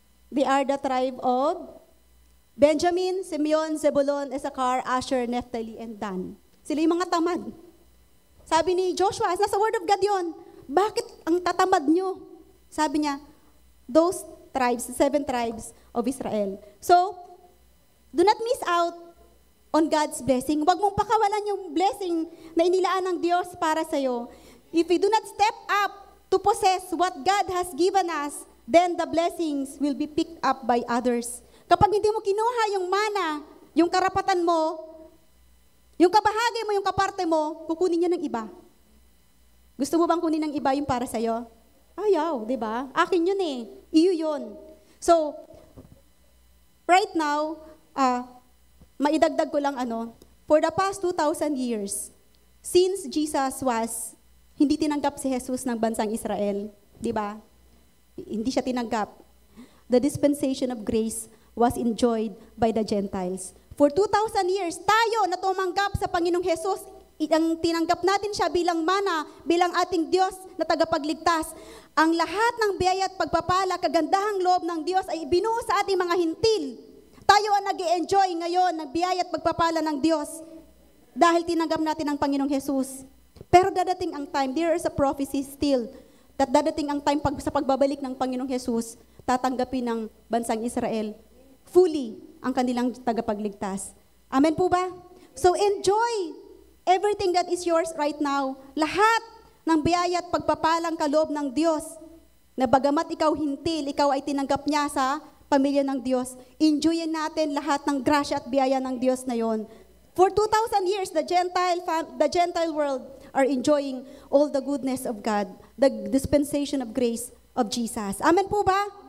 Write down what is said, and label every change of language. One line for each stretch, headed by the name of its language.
English: They are the tribe of Benjamin, Simeon, Zebulon, Issachar, Asher, Naphtali, and Dan.
Filipino: Sila yung mga tamad. Sabi ni Joshua, nasa Word of God yun, bakit ang tatamad nyo? Sabi niya,
English: those tribes, 7 tribes of Israel. So, do not miss out on God's blessing.
Filipino: Huwag mong pakawalan yung blessing na inilaan ng Diyos para sa'yo.
English: If we do not step up to possess what God has given us, then the blessings will be picked up by others.
Filipino: Kapag hindi mo kinuha yung mana, yung karapatan mo, yung kabahagi mo, yung kaparte mo, kukunin niya ng iba. Gusto mo bang kunin ng iba yung para sa'yo? Ayaw, di ba? Akin yun eh. Iyo yun. So, right now, maidagdag ko lang
English: for the past 2,000 years,
Filipino: since Jesus hindi tinanggap si Jesus ng bansang Israel, di ba? Hindi siya tinanggap.
English: The dispensation of grace was enjoyed by the Gentiles. For 2,000 years,
Filipino: tayo na tumanggap sa Panginoong Jesus, ang tinanggap natin siya bilang mana, bilang ating Diyos na tagapagligtas. Ang lahat ng biyaya at pagpapala, kagandahang loob ng Diyos ay ibinuhos sa ating mga hintil. Tayo ang nag-i-enjoy ngayon ng biyaya at pagpapala ng Diyos dahil tinanggap natin ang Panginoong Jesus. Pero dadating ang time,
English: there is a prophecy still, that
Filipino: dadating ang time sa pagbabalik ng Panginoong Jesus, tatanggapin ng bansang Israel fully ang kanilang tagapagligtas. Amen po ba?
English: So enjoy everything that is yours right now.
Filipino: Lahat ng biyaya at pagpapalang kaloob ng Diyos, na bagamat ikaw hintil, ikaw ay tinanggap niya sa pamilya ng Diyos. Enjoyin natin lahat ng grasya at biyaya ng Diyos na yon.
English: For 2,000 years, the Gentile world are enjoying all the goodness of God, the dispensation of grace of Jesus.
Filipino: Amen po ba?